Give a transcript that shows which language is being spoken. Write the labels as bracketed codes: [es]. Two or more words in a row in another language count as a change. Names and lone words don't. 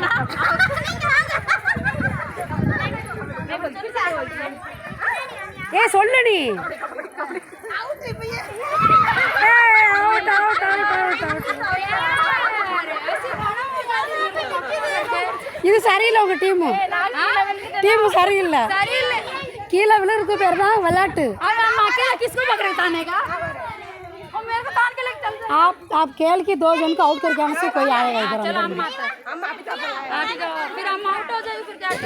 [ta] ஏ சொல்லு நீ. இது சரியில்லை. உங்க டீமு சரியில்லை. கீழே விழுறதுக்கு பேர் தான் விளையாட்டு. [hi] आप खेल के 2 जन को आउट करके आने से कोई आएगा इधर अंदर में. फिर हम आउट हो जाएंगे फिर क्या